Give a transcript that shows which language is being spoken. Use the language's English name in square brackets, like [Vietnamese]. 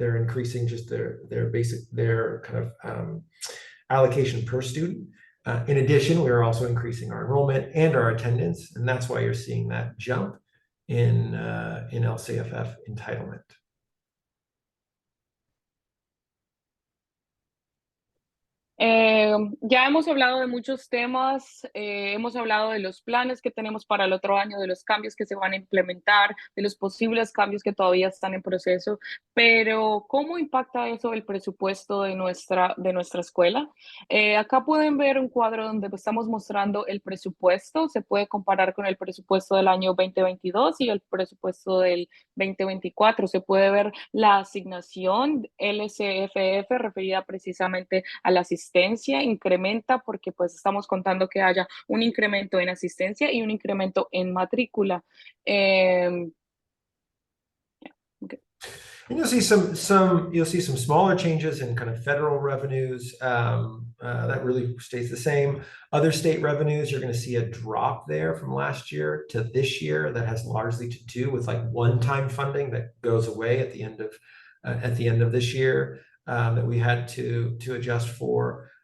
[English] They're increasing just their kind of allocation per student. In addition, we are also increasing our enrollment and our attendance, and that's why you're seeing that jump in LCFF entitlement. [Spanish] Ya hemos hablado de muchos temas, hemos hablado de los planes que tenemos para el otro año, de los cambios que se van a implementar, de los posibles cambios que todavía están en proceso, pero ¿cómo impacta eso el presupuesto de nuestra escuela? Acá pueden ver un cuadro donde estamos mostrando el presupuesto, se puede comparar con el presupuesto del año 2022 y el presupuesto del 2024, se puede ver la asignación LCFF referida precisamente a la asistencia, incrementa porque pues estamos contando que haya un incremento en asistencia y un incremento en matrícula. [English] Okay. And you'll see some smaller changes in kind of federal revenues that really stays the same. Other state revenues, you're going to see a drop there from last year to this year. That has largely to do with like one-time funding that goes away at the end of this year that we had to adjust for.